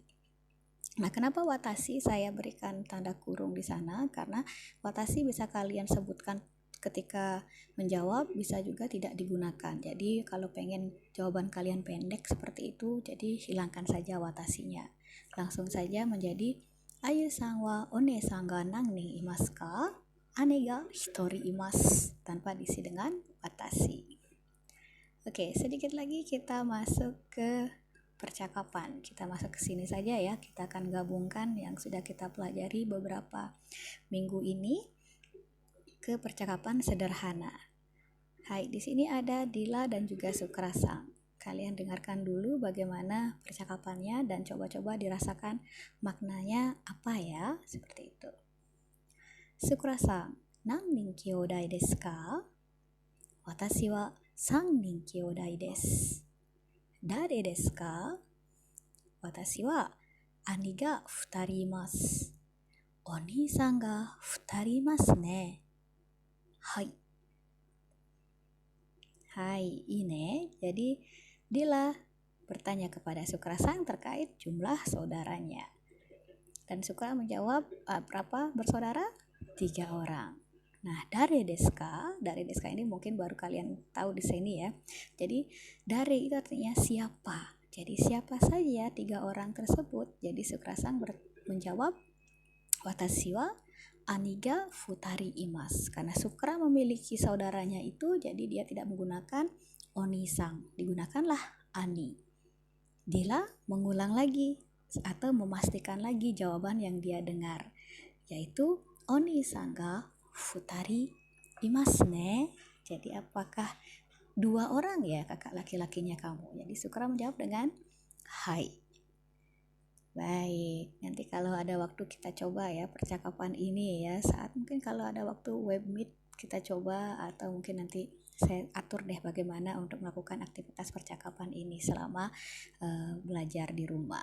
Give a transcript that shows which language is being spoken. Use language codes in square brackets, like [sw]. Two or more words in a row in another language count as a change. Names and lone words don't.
[id] Nah, kenapa watashi saya berikan tanda kurung di sana? Karena watashi bisa kalian sebutkan ketika menjawab, bisa juga tidak digunakan. Jadi kalau pengen jawaban kalian pendek seperti itu, jadi hilangkan saja watashinya. Langsung saja menjadi [ja] アユさんはお姉さんが何人いますか? 姉が一人います, [id] tanpa diisi dengan watashi. Oke, sedikit lagi kita masuk ke percakapan. Kita masuk ke sini saja ya. Kita akan gabungkan yang sudah kita pelajari beberapa minggu ini ke percakapan sederhana. Hai, di sini ada Dila dan juga Sukrasang. Kalian dengarkan dulu bagaimana percakapannya dan coba-coba dirasakan maknanya apa ya, seperti itu. Sukrasang, [ja] 何人兄弟ですか? 私は 3人兄弟です。誰ですか？私は兄が2人います。お兄さんが2人いますね。 [id] はい。Hai, ini. Jadi Dila bertanya kepada Sukrasang terkait jumlah saudaranya. Dan Sukra menjawab, berapa bersaudara? 3 orang. Nah, dari deska ini mungkin baru kalian tahu di sini ya. Jadi dari itu artinya siapa. Jadi siapa saja 3 orang tersebut. Jadi Sukrasang menjawab, [ja] 私は兄が二人います. [id] Karena Sukra memiliki saudaranya itu, jadi dia tidak menggunakan oni-sang, digunakanlah ani. Dila mengulang lagi atau memastikan lagi jawaban yang dia dengar, yaitu [ja] お兄さんが二人いますね. [id] Jadi apakah 2 orang ya kakak laki-lakinya kamu? Jadi Sukra menjawab dengan hai. Baik, nanti kalau ada waktu kita coba ya percakapan ini ya. Saat mungkin kalau ada waktu web meet kita coba, atau mungkin nanti saya atur deh bagaimana untuk melakukan aktivitas percakapan ini selama belajar di rumah.